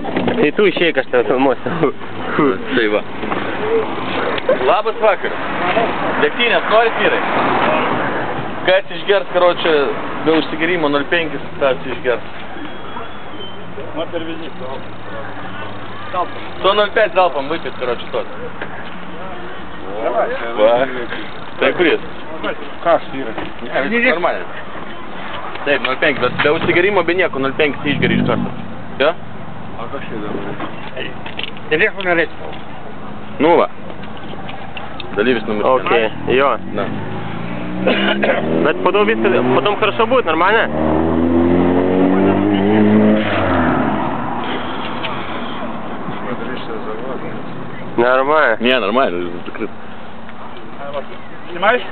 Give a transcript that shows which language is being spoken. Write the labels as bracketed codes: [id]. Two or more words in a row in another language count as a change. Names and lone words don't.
[lt] Tai tu išėjai, aš tave filmuosiu. Tai va. Labas vakaras. Degtinės, norit vyrai? Kas išgers, karočią, be užsigerimo 0,5 tas išgers. Man per vizitą. [ru] To 0,5 залпом выпить, короче, тот. [lt] Tai kuris? Kas yra? Ne, normaliai. Taip, 0,5, bet be užsigerimo be nieko, 0,5 išgeri iš karto. Jo? A kas čia dabar? Telefon norėčiau. Nu va. Dalyvis номер 1. Окей, jo. [ru] Да. Bet потом хорошо будет, нормально? Нормально. Не, нормально, закрыто. Снимаешь?